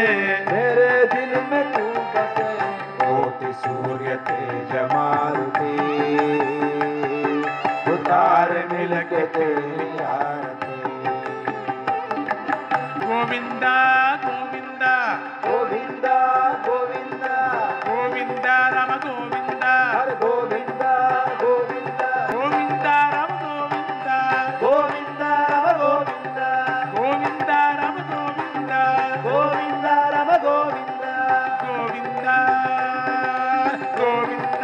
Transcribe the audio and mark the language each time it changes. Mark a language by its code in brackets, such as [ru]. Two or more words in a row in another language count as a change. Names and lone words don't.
[hi] मेरे दिल में तू बसे कोटि सूर्य तेज मारुति तार मिल के तेरी आरती गोविंदा गोविंदा गोविंदा [te] గోవింద హరి గోవింద గోవింద గోవింద రమ గోవింద గోవింద రమ గోవింద గోవింద రమ గోవింద గోవింద రమ గోవింద గోవింద గోవింద